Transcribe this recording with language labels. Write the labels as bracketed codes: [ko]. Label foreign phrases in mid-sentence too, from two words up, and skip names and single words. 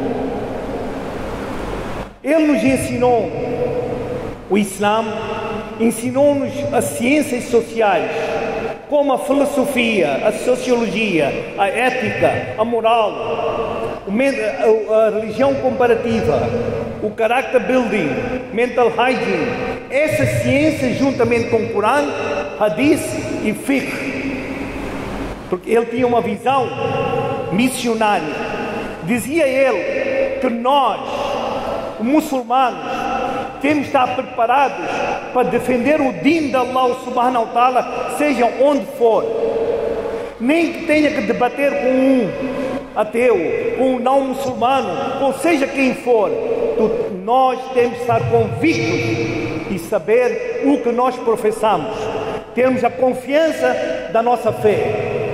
[pt] Ele nos ensinou o Islã, ensinou-nos as ciências sociais, como a filosofia, a sociologia, a ética, a moral, a religião comparativa, o [en] character building, mental hygiene. [pt] Essas ciências, juntamente com o Corão, Hadith e Fiqh, porque ele tinha uma visão missionária. Dizia ele que nós, muçulmanos, temos de estar preparados para defender o din de [ar] الله سبحانه وتعالى, [pt] seja onde for. Nem que tenha que debater com um ateu, com um não muçulmano, ou seja quem for. Nós temos de estar convictos e saber o que nós professamos. Termos a confiança da nossa fé.